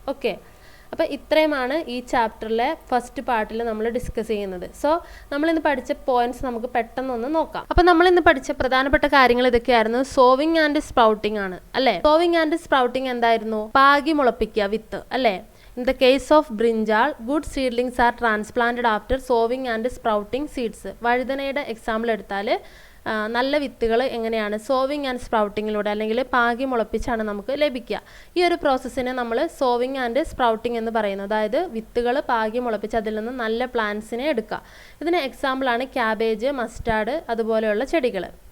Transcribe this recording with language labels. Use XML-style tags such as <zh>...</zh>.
<ml>Okay, അപ്പോൾ ഇത്രയുമാണ് ഈ ചാപ്റ്ററിലെ ഫസ്റ്റ് പാർട്ടിൽ നമ്മൾ ഡിസ്കസ് ചെയ്യുന്നത്. സോ നമ്മളിന്ന് പഠിച്ച പോയിന്റ്സ് നമുക്ക് പെട്ടെന്നൊന്ന് നോക്കാം. അപ്പോൾ നമ്മളിന്ന് പഠിച്ച പ്രധാനപ്പെട്ട കാര്യങ്ങൾ ഇതൊക്കെയായിരുന്നു. സോവിങ് ആൻഡ് സ്പ്രൗട്ടിംഗ് ആണ് അല്ലേ. സോവിങ് ആൻഡ് സ്പ്രൗട്ടിംഗ് എന്തായിരുന്നു, പാകി മുളപ്പിക്കുക വിത്ത് അല്ലേ.</ml> <en>In the case of brinjal, good seedlings are transplanted after sowing and sprouting seeds.</en> <ml>വഴുതനയുടെ example എടുത്താൽ നല്ല വിത്തുകൾ എങ്ങനെയാണ് സോവിങ് ആൻഡ് സ്പ്രൗട്ടിങ്ങിലൂടെ അല്ലെങ്കിൽ പാകി മുളപ്പിച്ചാണ് നമുക്ക് ലഭിക്കുക. ഈ ഒരു പ്രോസസ്സിനെ നമ്മൾ സോവിങ് ആൻഡ് സ്പ്രൗട്ടിംഗ് എന്ന് പറയുന്നു. അതായത് വിത്തുകൾ പാകി മുളപ്പിച്ച് അതിൽ നിന്ന് നല്ല പ്ലാന്റ്സിനെ എടുക്കുക. ഇതിന് എക്സാമ്പിളാണ് ക്യാബേജ്, മസ്റ്റാർഡ് അതുപോലെയുള്ള ചെടികൾ.</ml>